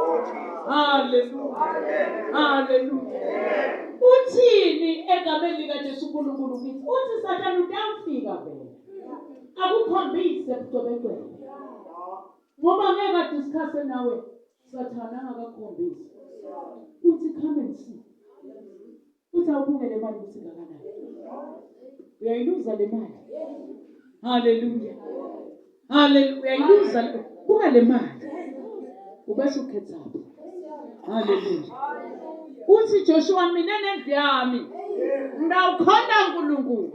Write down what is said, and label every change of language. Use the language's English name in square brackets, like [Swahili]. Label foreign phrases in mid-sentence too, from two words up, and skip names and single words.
[Zulu] Haleluya. Haleluya. Uthini egameni likaJesu uNkulunkulu kithi? Uthi Sathane utawufika vele akukhombise ubucebecebe. Ngoba ngeke adiscuss nawe Sathane angakakhombisi. [English] Uthi come and see. [Zulu] Uthi awubuke le mali ukuthi ngakanani. Uyayiluza le mali. Haleluya. Haleluya. Uyayiluza buka le mali. Ubese ukhetha. Haleluya. Uthi Joshua mina nendlu yami ngawukhonda uNkulunkulu.